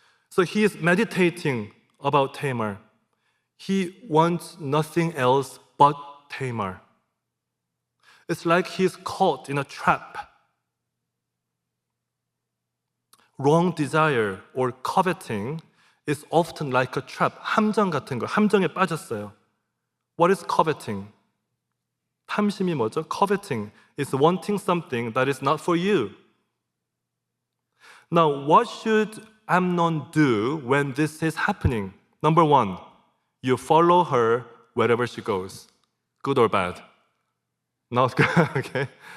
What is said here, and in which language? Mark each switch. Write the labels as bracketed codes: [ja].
[en] So he is meditating about Tamar. He wants nothing else but Tamar. It's like he's caught in a trap. Wrong desire or coveting is often like a trap. [ko] 함정 같은 거, 함정에 빠졌어요. [en] What is coveting? [ko] 탐심이 뭐죠? [en] Coveting is wanting something that is not for you. Now, what should Amnon do when this is happening? Number one, you follow her wherever she goes. Good or bad? Not good, okay.